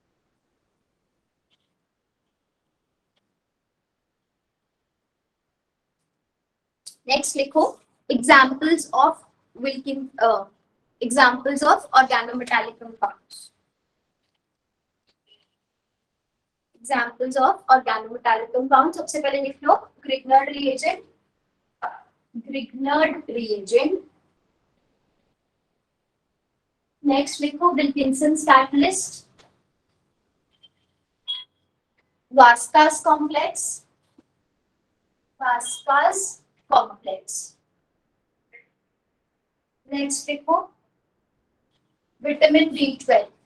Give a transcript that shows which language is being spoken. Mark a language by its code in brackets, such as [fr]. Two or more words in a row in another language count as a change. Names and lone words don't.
[en] Next लिखो examples of examples of organometallic compounds. Examples of organometallic compounds. [hi] सबसे पहले लिख लो Grignard reagent. Grignard reagent. [en] Next लिखो Wilkinson's catalyst. Vasca's complex. Vasca's complex. Next लिखो vitamin B12.